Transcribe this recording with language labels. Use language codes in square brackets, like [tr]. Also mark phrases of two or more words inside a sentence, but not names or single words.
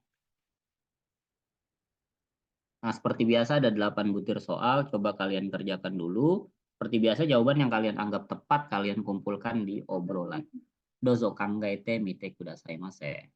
[id] Nah, seperti biasa ada 8 butir soal, coba kalian kerjakan dulu. Seperti biasa jawaban yang kalian anggap tepat kalian kumpulkan di obrolan. [ja] どうぞ考えてみてくださいませ.